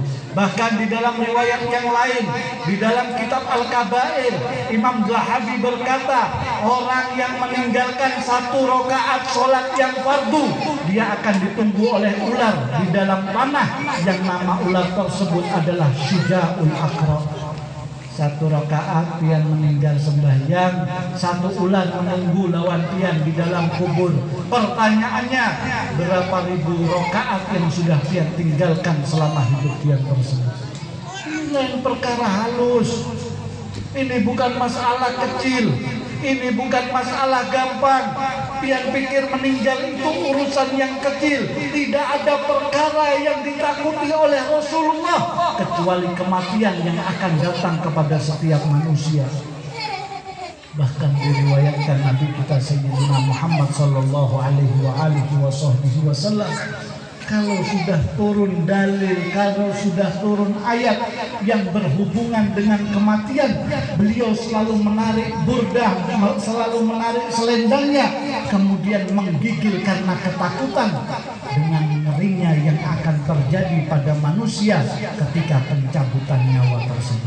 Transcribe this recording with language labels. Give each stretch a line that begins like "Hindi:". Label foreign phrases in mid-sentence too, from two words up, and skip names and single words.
Indonesian: Bahkan di dalam riwayat yang lain, di dalam kitab Al-Kabair, Imam Zahabi berkata, orang yang meninggalkan 1 rakaat sholat yang fardu, dia akan ditunggu oleh ular di dalam tanah, yang nama ular tersebut adalah Syuja'ul Aqra. 1 rakaat pian meninggal sembahyang, 1 ular menunggu lawan pian di dalam kubur. Pertanyaannya, berapa ribu rakaat yang sudah pian tinggalkan selama hidup pian tersebut? Ini lain perkara halus. Ini bukan masalah kecil. Ini bukan masalah gampang. Pian pikir meninggal itu urusan yang kecil. Tidak ada perkara yang ditakuti oleh Rasulullah kecuali kematian yang akan datang kepada setiap manusia. Bahkan diriwayatkan Nabi kita Sayyidina Muhammad
Arabic: sallallahu alaihi wasallam,
Indonesian: kalau sudah turun dalil, kalau sudah turun ayat yang berhubungan dengan kematian, beliau selalu menarik burdah, selalu menarik selendangnya, kemudian menggigil karena ketakutan dengan ngerinya yang akan terjadi pada manusia ketika pencabutan nyawa tersebut.